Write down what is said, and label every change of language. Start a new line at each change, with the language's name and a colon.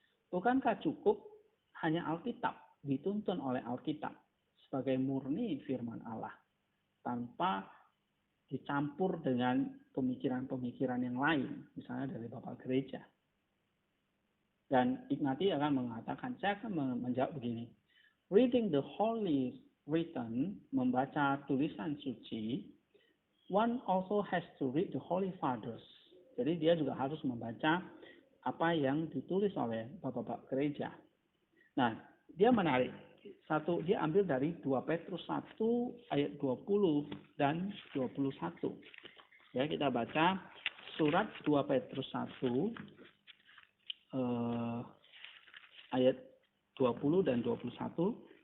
Indonesian: Bukankah cukup hanya Alkitab, dituntun oleh Alkitab sebagai murni firman Allah, tanpa dicampur dengan pemikiran-pemikiran yang lain, misalnya dari bapak gereja. Dan Ignatius akan mengatakan, saya akan menjawab begini.
English: Reading the Holy Written,
Indonesian: membaca tulisan suci,
English: one also has to read the Holy Fathers.
Indonesian: Jadi dia juga harus membaca apa yang ditulis oleh bapak-bapak gereja. Nah, dia menarik. Dia ambil dari 2 Petrus 1 ayat 20 dan 21. Ya, kita baca surat 2 Petrus 1 ayat 20 dan 21.